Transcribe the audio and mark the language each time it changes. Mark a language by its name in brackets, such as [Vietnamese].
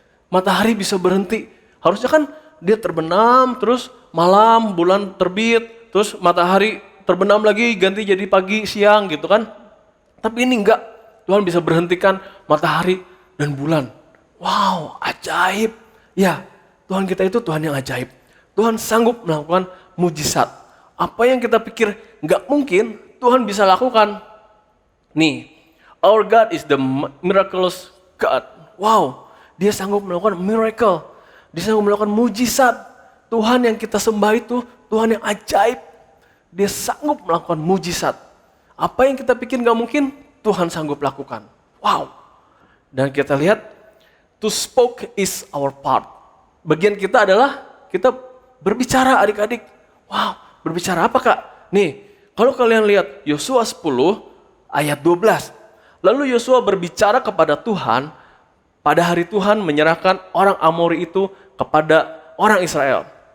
[Indonesian] Matahari bisa berhenti. Harusnya kan dia terbenam, terus malam, bulan terbit, terus matahari terbenam lagi, ganti jadi pagi, siang gitu kan. Tapi ini enggak. Tuhan bisa berhentikan matahari dan bulan. Wow, ajaib. Ya, Tuhan kita itu Tuhan yang ajaib. Tuhan sanggup melakukan mujizat. Apa yang kita pikir nggak mungkin, Tuhan bisa lakukan. [English] Nih, our God is the miraculous God. [Indonesian] Wow, dia sanggup melakukan miracle. Dia sanggup melakukan mujizat. Tuhan yang kita sembah itu Tuhan yang ajaib. Dia sanggup melakukan mujizat. Apa yang kita pikir nggak mungkin, Tuhan sanggup lakukan. Wow. Dan kita lihat, [English] to speak is our part. [Indonesian] Bagian kita adalah kita berbicara adik-adik. Wow, berbicara apa Kak? Nih, Kalau kalian lihat Yosua 10 ayat 12. Lalu Yosua berbicara kepada Tuhan pada hari Tuhan menyerahkan orang Amori itu kepada orang Israel.